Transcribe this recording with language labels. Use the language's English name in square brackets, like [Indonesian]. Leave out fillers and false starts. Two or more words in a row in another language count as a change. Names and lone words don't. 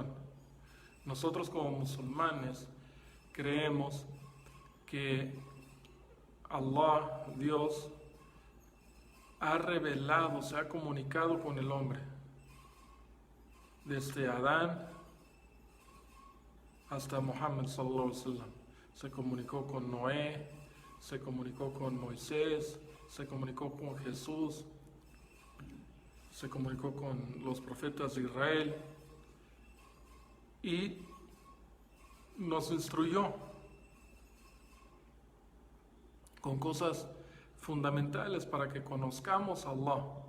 [Spanish] Nosotros como musulmanes creemos que Allah, Dios, ha revelado, se ha comunicado con el hombre. Desde Adán hasta Muhammad [Arabic] صلى الله عليه وسلم. [Spanish] Se comunicó con Noé, se comunicó con Moisés, se comunicó con Jesús, se comunicó con los profetas de Israel y nos instruyó con cosas fundamentales para que conozcamos a Allah.